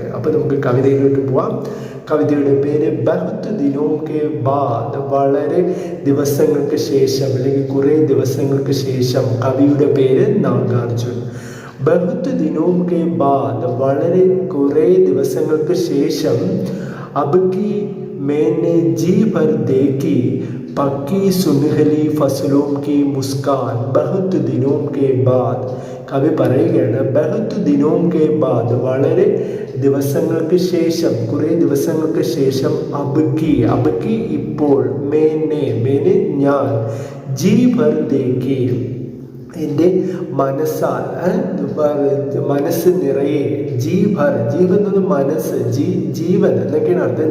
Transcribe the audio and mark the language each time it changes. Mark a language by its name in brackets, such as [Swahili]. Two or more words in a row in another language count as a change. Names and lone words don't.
[Malayalam] അപ്പോൾ നമുക്ക് കവിതയിലോട്ട് പോവാം. കവിതയുടെ പേര് [Hindi] बहुत दिनों के बाद. [Malayalam] വളരെ ദിവസങ്ങൾക്ക് ശേഷം, അല്ലെങ്കിൽ കുറേ ദിവസങ്ങൾക്ക് ശേഷം. കവിയുടെ പേര് നാഗാർജുൻ. [Hindi] बहुत दिनों के बाद, [Malayalam] വളരെ കുറേ ദിവസങ്ങൾക്ക് ശേഷം. [Hindi] अब की मैंने जी भर देखी पक्की सुनहली फसलों की मुस्कान बहुत दिनों के बाद. [Malayalam] കവി പറയുകയാണ് [Hindi] बहुत दिनों के बाद, [Malayalam] വളരെ ദിവസങ്ങൾക്ക് ശേഷം, കുറേ ദിവസങ്ങൾക്ക് ശേഷം. [Hindi] अब की [Malayalam] ഇപ്പോൾ, മേനെ ഞാൻ, [Hindi] जी भर देखी [Malayalam] എൻ്റെ മനസ്സാൽ, മനസ്സ് നിറയെ, ജീവൻ എന്നത് മനസ്സ്, ജീവൻ എന്നൊക്കെയാണ് അർത്ഥം.